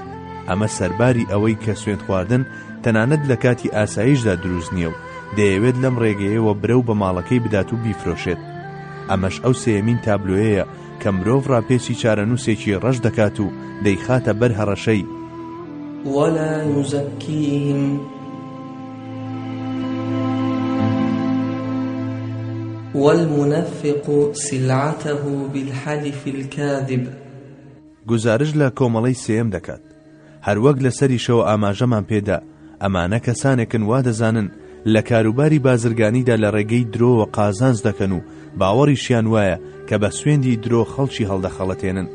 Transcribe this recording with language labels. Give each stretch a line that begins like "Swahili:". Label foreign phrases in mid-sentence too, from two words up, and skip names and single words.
Central Kurdish: ئەمە سەرباری ئەوەی کە سوێن خواردن تەنانەت لە کاتی ئاسایشدا دروست نییە و دەیەوێت لەم ڕێگەیەوە برە و بە ماڵەکەی بدات و بیفرۆشێت. ئەمەش ئەو سێمین تابلۆیەیە کە مرۆڤ ڕاپێچی چارەنووسێکی ڕەش دەکات و دەیخاتە بەر هەڕەشەی
Arabic: ولا يزكيهم والمنفق سلعته بالحلف الكاذب.
Central Kurdish: گزارش لە کۆمەڵەی سێم دەکات. هەروەک لە سەریشەوە ئاماژەمان پێدا ئەمانە کەسانێکن وا دەزانن لە کاروباری بازرگانیدا لە ڕێگەی درۆوە قازانج دەکەن و باوەڕیشیان وایە کە بە سوێندی درۆ خەڵکی هەڵدەخەڵەتێنن.